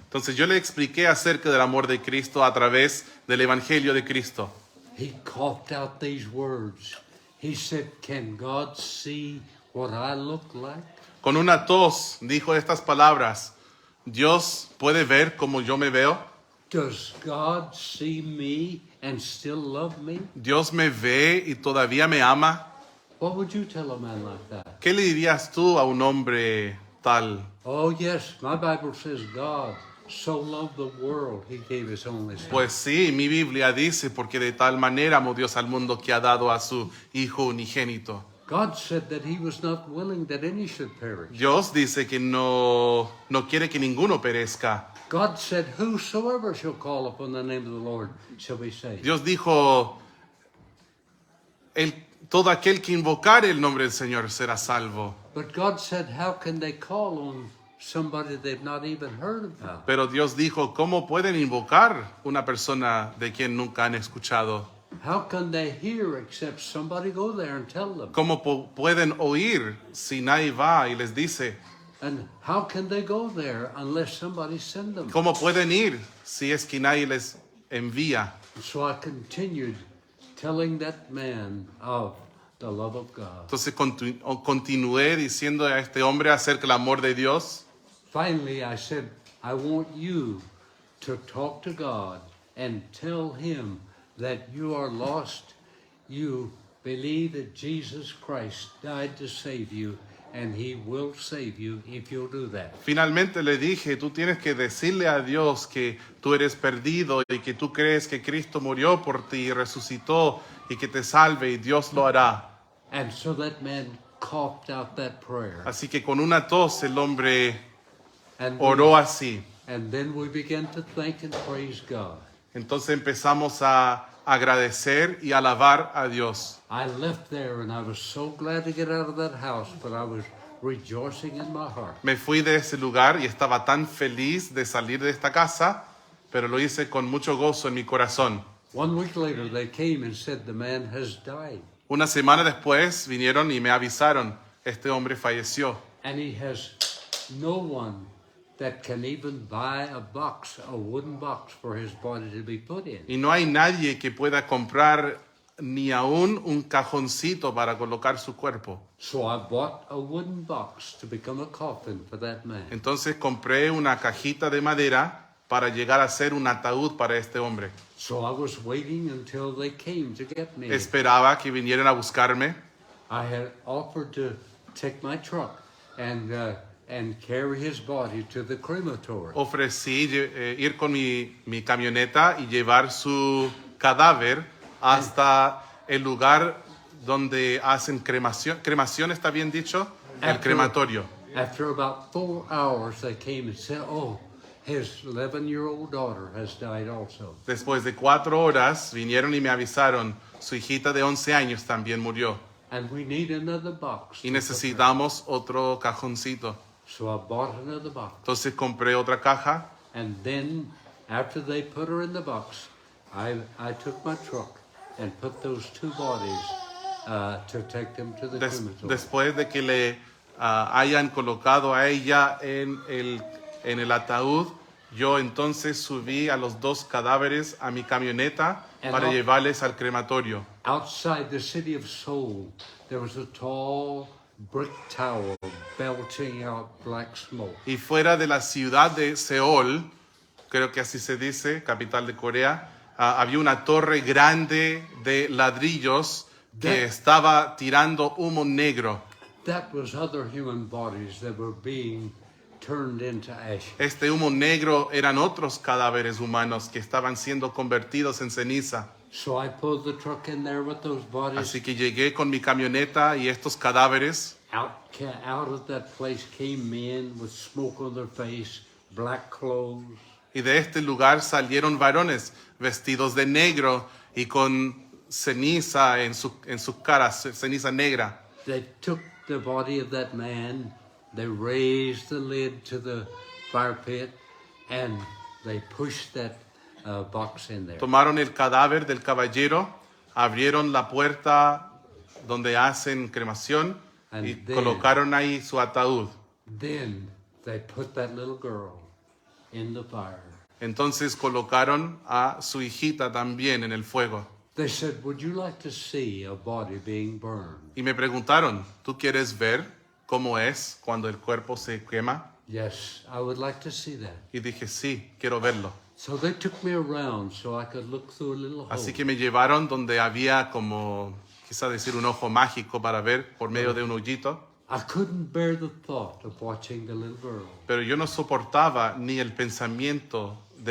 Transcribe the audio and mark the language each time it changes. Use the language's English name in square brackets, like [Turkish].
[Spanish] Entonces yo le expliqué acerca del amor de Cristo a través del Evangelio de Cristo. [English] He coughed out these words. He said, can God see what I look like? [Spanish] Con una tos dijo estas palabras, Dios puede ver como yo me veo. [English] Does God see me and still love me? [Spanish] Dios me ve y todavía me ama. [English] What would you tell a man like that? [Spanish] ¿Qué le dirías tú a un hombre tal? [English] Oh, yes, my Bible says God so loved the world, he gave his only son. [Spanish] Pues sí, mi Biblia dice, porque de tal manera amó Dios al mundo que ha dado a su Hijo unigénito. [English] God said that he was not willing that any should perish. [Spanish] Dios dice que no quiere que ninguno perezca. [English] God said, whosoever shall call upon the name of the Lord shall be saved. [Spanish] Dios dijo, todo aquel que invocare el nombre del Señor será salvo. [English] But God said, how can they call on somebody they've not even heard about? [Spanish] Pero Dios dijo, ¿cómo pueden invocar una persona de quien nunca han escuchado? [English] How can they hear except somebody go there and tell them? [Spanish] ¿Cómo pueden oír si nadie va y les dice? [English] And how can they go there unless somebody send them? [Spanish] ¿Cómo pueden ir si es que nadie les envía? [English] So I continued telling that man of the love of God. [Spanish] Entonces continué diciendo a este hombre acerca del amor de Dios. [English] Finally, I said, I want you to talk to God and tell him that you are lost. You believe that Jesus Christ died to save you, and he will save you if you'll do that. [Spanish] Finalmente le dije, tú tienes que decirle a Dios que tú eres perdido y que tú crees que Cristo murió por ti y resucitó y que te salve y Dios lo hará. [English] And so that man coughed out that prayer. [Spanish] Así que con una tos el hombre [English] And, [Spanish] oró así. [English] and then we began to thank and praise God. [Spanish] Entonces empezamos a agradecer y alabar a Dios. [English] I left there and I was so glad to get out of that house, but I was rejoicing in my heart. [Spanish] Me fui de ese lugar y estaba tan feliz de salir de esta casa, pero lo hice con mucho gozo en mi corazón. [English] 1 week later, they came and said the man has died. [Spanish] Una semana después vinieron y me avisaron, este hombre falleció. [English] And he has no one that can even buy a wooden box for his body to be put in. [Spanish] Y no hay nadie que pueda comprar ni aún un cajoncito para colocar su cuerpo. [English] So I bought a wooden box to become a coffin for that man. [Spanish] Entonces compré una cajita de madera para llegar a ser un ataúd para este hombre. [English] So I was waiting until they came to get me. [Spanish] Esperaba que vinieran a buscarme. [English] I had offered to take my truck and carry his body to the crematory. [Spanish] Ofrecí ir con mi camioneta y llevar su cadáver hasta el lugar donde hacen cremación. ¿Cremación está bien dicho? El crematorio. [English] After about 4 hours, they came and said, oh, his 11-year-old daughter has died also. [Spanish] Después de 4 horas vinieron y me avisaron, su hijita de 11 años también murió. [English] And we need another box. [Spanish] Y necesitamos otro cajoncito. [English] So I bought another box. [Spanish] Entonces compré otra caja. [English] And then, after they put her in the box, I took my truck and put those 2 bodies to take them to the crematory. [Spanish] Después de que le hayan colocado a ella en el ataúd, yo entonces subí a los 2 cadáveres a mi camioneta para llevarles al crematorio. [English] Outside the city of Seoul, there was a tall brick tower belching out black smoke. [Spanish] Y fuera de la ciudad de Seol, creo que así se dice, capital de Corea, había una torre grande de ladrillos que estaba tirando humo negro. [English] That was other human bodies that were being turned into ash. [Spanish] Este humo negro eran otros cadáveres humanos que estaban siendo convertidos en ceniza. [English] So I pulled the truck in there with those bodies. [Spanish] Así que llegué con mi camioneta y estos cadáveres. [English] Out of that place came men with smoke on their face, black clothes. [Spanish] Y de este lugar salieron varones vestidos de negro y con ceniza en sus caras, ceniza negra. [English] They took the body of that man, they raised the lid to the fire pit, and they pushed that box in there. [Spanish] Tomaron el cadáver del caballero, abrieron la puerta donde hacen cremación y [English] And then- [Spanish] colocaron ahí su ataúd. [English] Then they put that little girl in the fire. [Spanish] Entonces colocaron a su hijita también en el fuego. [English] They said, would you like to see a body being burned? [Spanish] Y me preguntaron, ¿tú quieres ver cómo es cuando el cuerpo se quema? [English] Yes, I would like to see that. [Spanish] Y dije, sí, quiero verlo. [English] So they took me around so I could look through a little hole. [Spanish] Así que me llevaron donde había como, quizá decir, un ojo mágico para ver por medio de un hoyito. [English] I couldn't bear the thought of watching the little girl. [Spanish] Pero yo no soportaba ni el pensamiento de